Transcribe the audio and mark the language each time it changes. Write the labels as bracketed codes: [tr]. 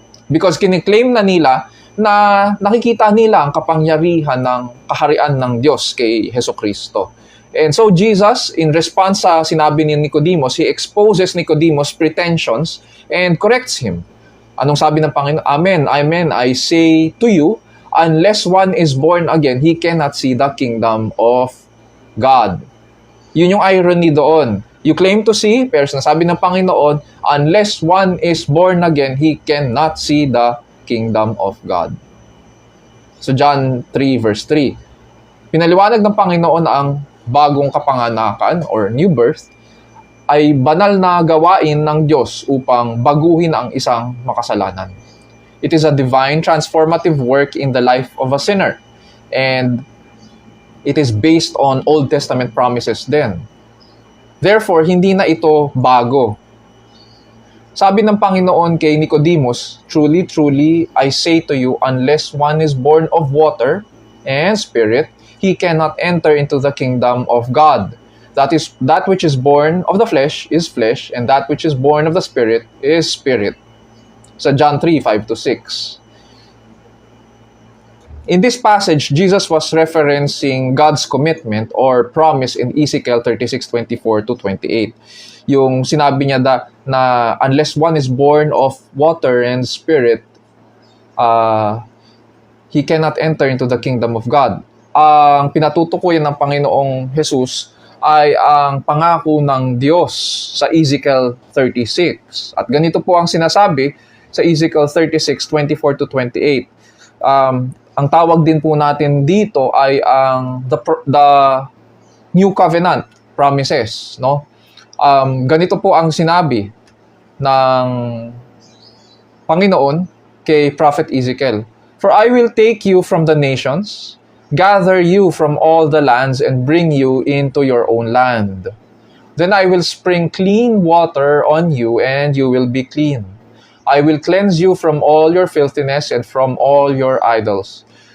[tl] Because kiniklaim na nila na nakikita nila ang kapangyarihan ng kaharian ng Diyos kay Hesukristo. [en] And so Jesus, in response sa sinabi ni Nicodemus, he exposes Nicodemus' pretensions and corrects him. Anong sabi ng Panginoon? Amen, amen, I say to you, unless one is born again, he cannot see the kingdom of God. Yun yung irony doon. You claim to see, pero sinasabi ng Panginoon, unless one is born again, he cannot see the kingdom of God. So John 3 verse 3. [tl] Pinaliwanag ng Panginoon ang bagong kapanganakan or new birth ay banal na gawain ng Diyos upang baguhin ang isang makasalanan. [en] It is a divine transformative work in the life of a sinner. And it is based on Old Testament promises din. Therefore, hindi na ito bago. Sabi ng Panginoon kay Nicodemus, truly, truly, I say to you, unless one is born of water and spirit, he cannot enter into the kingdom of God. That which is born of the flesh is flesh, and that which is born of the spirit is spirit. [tl] Sa John 3, 5-6. [en] In this passage, Jesus was referencing God's commitment or promise in Ezekiel 36:24-28. Yung sinabi niya na unless one is born of water and spirit, he cannot enter into the kingdom of God. [tl] Ang pinatutukoy ng Panginoong Jesus ay ang pangako ng Diyos sa Ezekiel 36. At ganito po ang sinasabi sa Ezekiel 36:24-28. Ang tawag din po natin dito ay ang the New Covenant promises, no? Ganito po ang sinabi ng Panginoon kay Prophet Ezekiel. [en] For I will take you from the nations, gather you from all the lands, and bring you into your own land. Then I will spring clean water on you, and you will be clean. I will cleanse you from all your filthiness and from all your idols.